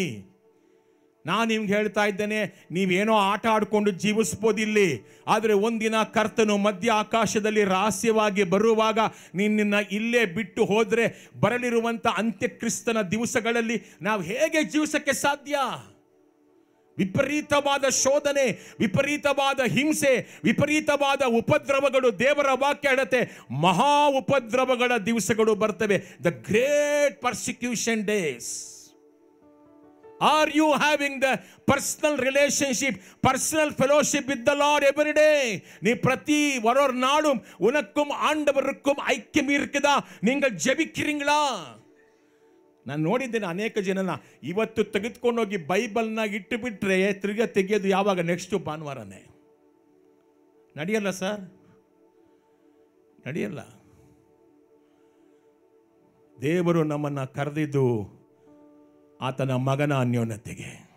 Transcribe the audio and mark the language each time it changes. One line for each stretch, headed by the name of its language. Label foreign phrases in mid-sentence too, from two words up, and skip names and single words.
Kannada: ನಾನು ನಿಮ್ಗೆ ಹೇಳ್ತಾ ಇದ್ದೇನೆ, ನೀವೇನೋ ಆಟ ಆಡಿಕೊಂಡು ಜೀವಿಸ್ಬೋದಿಲ್ಲಿ, ಆದರೆ ಒಂದಿನ ಕರ್ತನು ಮಧ್ಯ ಆಕಾಶದಲ್ಲಿ ರಹಸ್ಯವಾಗಿ ಬರುವಾಗ ನಿನ್ನ ಇಲ್ಲೇ ಬಿಟ್ಟು ಹೋದರೆ ಬರಲಿರುವಂಥ ಅಂತ್ಯಕ್ರಿಸ್ತನ ದಿವಸಗಳಲ್ಲಿ ನಾವು ಹೇಗೆ ಜೀವಿಸಕ್ಕೆ ಸಾಧ್ಯ? ವಿಪರೀತವಾದ ಶೋಧನೆ, ವಿಪರೀತವಾದ ಹಿಂಸೆ, ವಿಪರೀತವಾದ ಉಪದ್ರವಗಳು. ದೇವರ ವಾಕ್ಯ ಹೇಳುತ್ತೆ, ಮಹಾ ಉಪದ್ರವಗಳ ದಿವಸಗಳು ಬರ್ತವೆ.
English: the great persecution days. Are you having the personal relationship, personal fellowship with the Lord every day?
Tamil: நீ பிரதி ஒரு நாளும் உனக்கும் ஆண்டவருக்கும் ஐக்கியம் இருக்குதா? நீங்கள் ஜெபிக்கிறீங்களா?
Kannada: ನಾನು ನೋಡಿದ್ದೇನೆ ಅನೇಕ ಜನನ ಇವತ್ತು ತೆಗೆದುಕೊಂಡೋಗಿ ಬೈಬಲ್ನ ಇಟ್ಟು ಬಿಟ್ರೆ ತಿರ್ಗಾ ತೆಗೆಯೋದು ಯಾವಾಗ? ನೆಕ್ಸ್ಟ್ ಭಾನುವಾರನೇ. ನಡೆಯಲ್ಲ ಸರ್, ನಡೆಯಲ್ಲ. ದೇವರು ನಮ್ಮನ್ನು ಕರೆದಿದ್ದು ಆತನ ಮಗನ ಅನ್ಯೋನ್ಯತೆಗೆ.